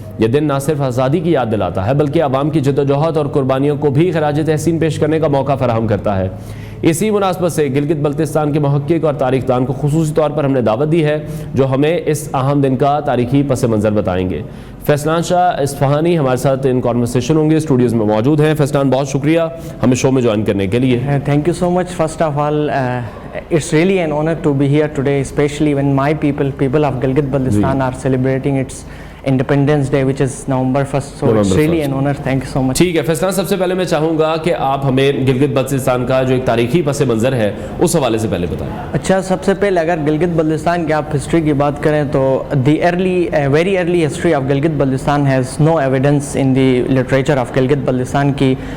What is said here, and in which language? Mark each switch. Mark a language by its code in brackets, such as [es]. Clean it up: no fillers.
[hi] यह दिन न सिर्फ आज़ादी की याद दिलाता है बल्कि अवाम की जद्दोजहद और कुर्बानियों को भी खराज तहसीन पेश करने का मौका फराहम करता है। इसी मुनासबत से गिलगित बल्तिस्तान के मुहक्किक और तारीखदान को खुसूसी तौर पर हमने दावत दी है, जो हमें इस अहम दिन का तारीखी पस मंज़र बताएंगे। फैसलान शाह इस्फहानी हमारे साथ [en] in conversation [hi] होंगे, स्टूडियोज़ में मौजूद हैं। फैसलान, बहुत शुक्रिया हमें शो में ज्वाइन करने के लिए। [en] Thank you so much. First of all, it's really an honor to be here today, especially when my people of Gilgit Baltistan are celebrating its Independence Day, which is November 1st. So it's really an honor. Thank you so much. [hi] ठीक है फैसलान, सबसे पहले मैं चाहूँगा कि आप हमें गिलगित बल्तिस्तान का जो एक तारीखी पस मंज़र है उस हवाले से पहले बताएं। अच्छा, सबसे पहले अगर गिलगित बल्तिस्तान की आप हिस्ट्री की बात करें तो [en] very early history of Gilgit Baltistan [hi] has no evidence in the literature of Gilgit Baltistan की